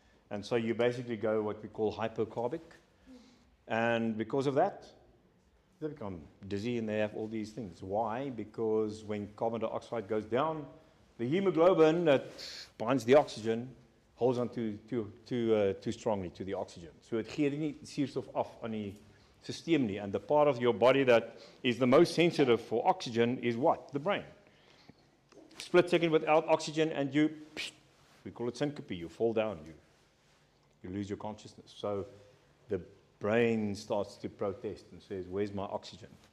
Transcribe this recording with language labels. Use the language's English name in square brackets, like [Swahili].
[English] And so you basically go what we call hypocarbic. And because of that, they become dizzy and they have all these things. Why? Because when carbon dioxide goes down, the hemoglobin that binds the oxygen holds on too strongly to the oxygen. So it [Afrikaans] gee nie suurstof af aan die systeem nie. [English] And the part of your body that is the most sensitive for oxygen is what? The brain. Split second without oxygen and we call it syncope, you fall down, you lose your consciousness. So the brain starts to protest and says, where's my oxygen?